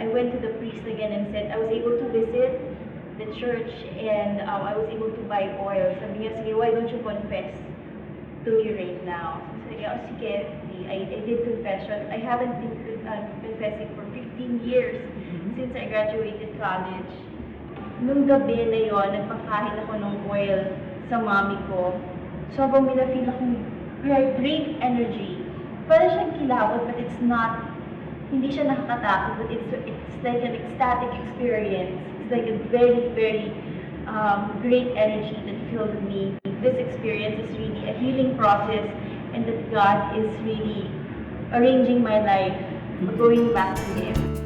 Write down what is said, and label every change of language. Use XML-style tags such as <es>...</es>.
<en>I went to the priest again and said I was able to visit the church and I was able to buy oil.</en> <tl>Sabi niya, sige,</tl> <en>why don't you confess to me right now?</en> <tl>Sabi niya, oh, sige,</tl> <en>I did confession. I haven't been confessing for 15 years since I graduated college.</en> <tl>Nung gabi na yon, nagpakain ako ng oil sa mommy ko. Sobrang may na-feel akong</tl> <en>great energy.</en> <tl>Pwede siyang kilabot,</tl> <en>but it's not,</en> <tl>hindi siya nakakatakot,</tl> <en>but it's like an ecstatic experience. It's like a very, very great energy that filled me. This experience is really a healing process, and that God is really arranging my life for going back to Him.</en>